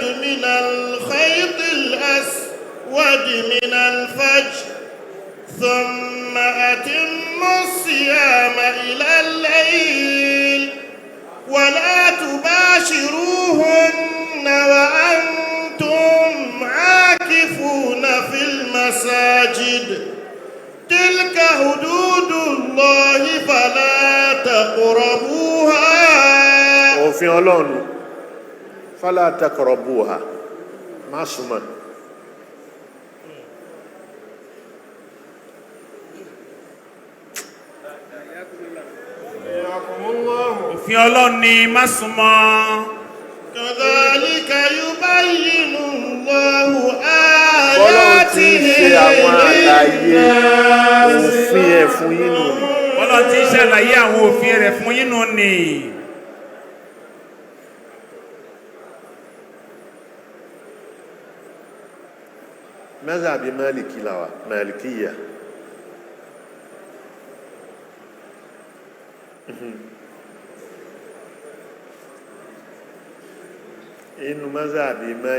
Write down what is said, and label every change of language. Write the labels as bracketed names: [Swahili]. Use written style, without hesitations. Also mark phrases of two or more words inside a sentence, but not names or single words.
[Arabic] من الخيط الأسود من الفجر ثم أتموا الصيام إلى الليل ولا تباشروهن وأنتم عاكفون في المساجد تلك حدود الله فلا تقربوها [Yoruba] òfin Ọlọ́run [Arabic] فلا تقربوها [Yoruba] má súnmọ́ òfin Ọlọ́run ni má súnmọ́ [Arabic] كذلك يبين الله [Yoruba] Ọlọ́run ti [Arabic] آياته [Yoruba] ṣe àwọn àlàyé òfin ẹ̀ fún yín nù Ọlọ́run ti ṣàlàyé àwọn òfin rẹ̀ fún yín nù ni mazhabi Maliki làwà Malikiyya inú mazhabi